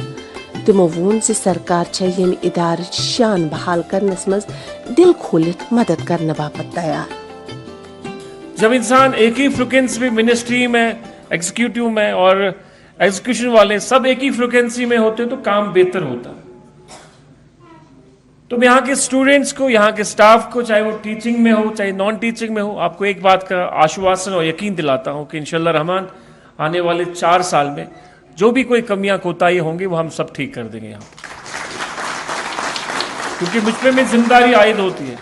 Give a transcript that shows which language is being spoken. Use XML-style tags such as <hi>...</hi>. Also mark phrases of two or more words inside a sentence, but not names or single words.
<ks>तिमो वोन सरकार यम इदार शान बहाल करनस मज दिल खोलित मदद करने बापत तैयार।</ks> <hi>जब इंसान एक ही फ्रिक्वेंसी में मिनिस्ट्री में, एग्जीक्यूटिव में और एग्जीक्यूशन वाले सब एक ही फ्रिक्वेंसी में होते तो काम बेहतर होता। तो मैं यहाँ के स्टूडेंट्स को, यहाँ के स्टाफ को, चाहे वो टीचिंग में हो चाहे</hi> <en>non teaching</en> <hi>में हो, आपको एक बात का आश्वासन और यकीन दिलाता हूँ कि इंशाल्लाह रहमान आने वाले 4 साल में जो भी कोई कमियां कोताही होंगी वो हम सब ठीक कर देंगे यहाँ पर, क्योंकि मुझ पे मेरी जिम्मेदारी आयद होती है।</hi>